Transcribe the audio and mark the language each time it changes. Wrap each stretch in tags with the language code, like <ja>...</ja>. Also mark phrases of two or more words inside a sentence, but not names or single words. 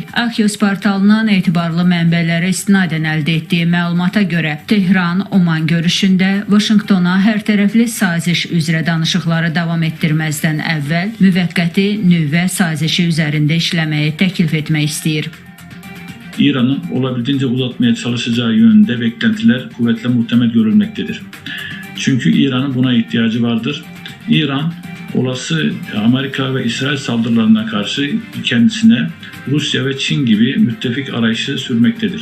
<az>Axios portalının etibarlı mənbələrə istinadən əldə etdiyi məlumata görə Tehran Oman görüşündə Vaşinqtona hərtərəfli saziş üzrə danışıqları davam etdirməzdən əvvəl müvəqqəti nüvə sazişi üzərində işləməyi təklif etmək istəyir.</az> <tr>İran'ın olabildiğince uzatmaya çalışacağı yönünde beklentiler kuvvetle muhtemel görülmektedir. Çünkü İran'ın buna ihtiyacı vardır. İran olası Amerika ve İsrail saldırılarına karşı kendisine Rusya ve Çin gibi müttefik arayışı sürmektedir.</tr>